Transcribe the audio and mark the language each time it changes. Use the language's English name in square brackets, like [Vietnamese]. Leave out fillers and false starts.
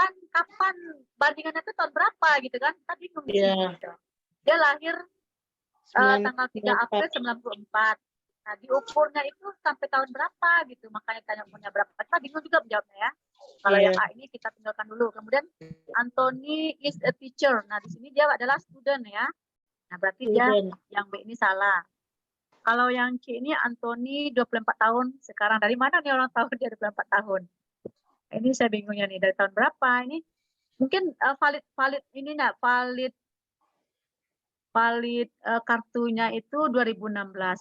[Indonesian] Kapan bandingannya itu tahun berapa gitu kan? Kita bingung di Iya. sini. Gitu. Dia lahir tanggal 3 April 94. Nah, diukurnya itu sampai tahun berapa gitu. Makanya tanya umurnya berapa. Kita bingung juga menjawabnya ya. Kalau Iya. yang A ini kita tinggalkan dulu. Kemudian [English] Anthony is a teacher. [Indonesian] Nah, di sini dia adalah student ya. Nah, berarti dia yang B ini salah. Kalau yang C ini Anthony 24 tahun. Sekarang dari mana nih orang tahu dia 24 tahun? Ini saya bingungnya nih, dari tahun berapa ini? Mungkin valid ini enggak valid kartunya itu 2016.